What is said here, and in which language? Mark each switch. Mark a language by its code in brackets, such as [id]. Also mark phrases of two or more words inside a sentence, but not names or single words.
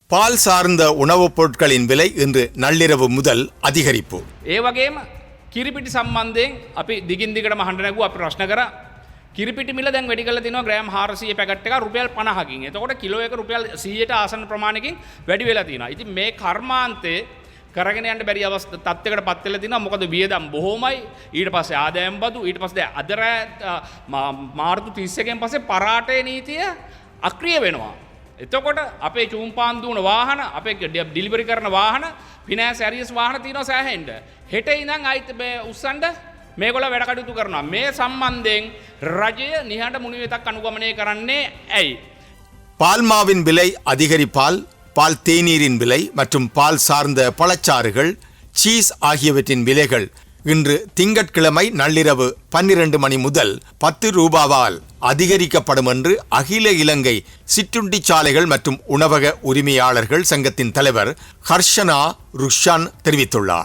[ta] பால் சார்ந்த உணவுப் பொருட்களின் விலை இன்று நள்ளிரவு முதல் அதிகரிப்பு. [si] ඒ වගේම කිරිපිටි සම්බන්ධයෙන් අපි දිගින් දිගටම අහන්න නැගුවා අපි ප්‍රශ්න කරා. කිරිපිටි මිල දැන් වැඩි කරලා තිනවා ග්‍රෑම් 400 පැකට් එක රුපියල් 50කින්. එතකොට කිලෝ එක රුපියල් 100ට ආසන්න ප්‍රමාණයකින් වැඩි වෙලා තියෙනවා. ඉතින් මේ කර්මාන්තේ කරගෙන යන්න බැරි තත්ත්වයකට පත් වෙලා තිනවා. මොකද වියදම් බොහොමයි. ඊට පස්සේ ආදායම් බදු ඊට පස්සේ අද මාර්තු 31න් පස්සේ පරාටේ නීතිය අක්‍රිය වෙනවා. එතකොට අපේ චූම්පාන් දුවන වාහන අපේ ඩිලිවරි කරන වාහන [en] finance arrears [si] වාහන තියෙනවා සෑහෙන්න. හෙට ඉඳන් ආයිත් උස්සන්න මේගොල්ලෝ වැඩ කටයුතු කරනවා. මේ සම්බන්ධයෙන් රජය නිහඬ මුනිවෙතක් අනුගමනය කරන්නේ ඇයි? [ta] பால்மாவின் விலை அதிகரிப்பால் பால் தேநீரின் விலை மற்றும் பால் சார்ந்த பழச்சாறுகள் சீஸ் ஆகியவற்றின் விலைகள் இன்று திங்கட்கிழமை நள்ளிரவு 12 மணி முதல் 10 ரூபாவால் அதிகரிக்கப்படும் என்று அகில இலங்கை சிற்றுண்டி சாலைகள் மற்றும் உணவக உரிமையாளர்கள் சங்கத்தின் தலைவர் ஹர்ஷனா ருஷான் தெரிவித்துள்ளார்.